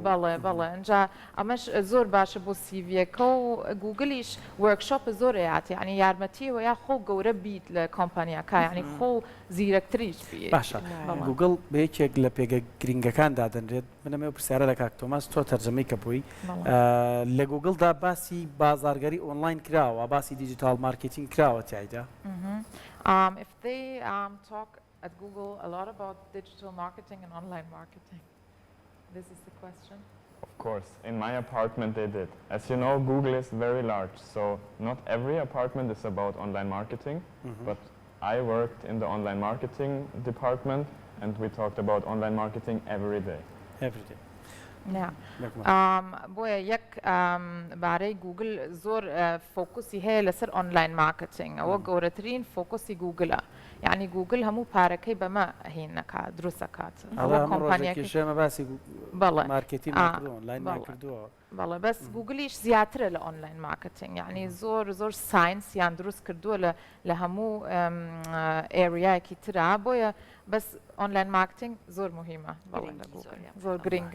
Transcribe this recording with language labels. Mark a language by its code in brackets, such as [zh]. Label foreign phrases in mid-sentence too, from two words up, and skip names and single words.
[ckb] بەڵێ ئەنجا ئەمەش زۆر باشە بۆ سیڤەکە و گوگلیش وەرکشۆپ زۆرەیات یعنی یارمەتیەوە یا خۆ گەورە بیت لە کۆمپانیاکە یعنی خۆ زیرەکتریش بێت. باشە گوگڵ بە یەکێک لە پێگە گرنگەکان دادەنرێت. منەمێ پرسیارە لە کاک تۆماس تۆ تەرجەمەی کە بووی لە گوگڵدا باسی بازارگەری ئۆنلاین کراوە باسی [en] digital marketing [ckb] کراوە تایدا. [en] If they talk at Google a lot about digital marketing and online marketing, this is the question. Of course, in my apartment they did. As you know, Google is very large, so not every apartment is about online marketing, but I worked in the online marketing department and we talked about online marketing every day. every day. [ckb] نعم. نعم. بۆیە یەک بارەی گوگل زۆر فۆکوسی هەیە لەسەر [en] online marketing [ckb] ئەوە گەورەترین فۆکوسی گوگلە یعنی گوگل هەموو پارەکەی بەمە هین نەکات دروست دەکات ئەوە کۆمپانیاکەی شێمە باسی بەڵێ مارکێتی ئۆنلاین کردووە بەڵێ بەس گوگلیش زیاترە لە [en] online marketing [ckb] یعنی زۆر زۆر ساینسیان دروست کردووە لە هەموو ئێریایەکی ترا بۆیە بەس [en] online marketing [ckb] زۆر مهمە بەڵێ لە گوگل زۆر گرنگە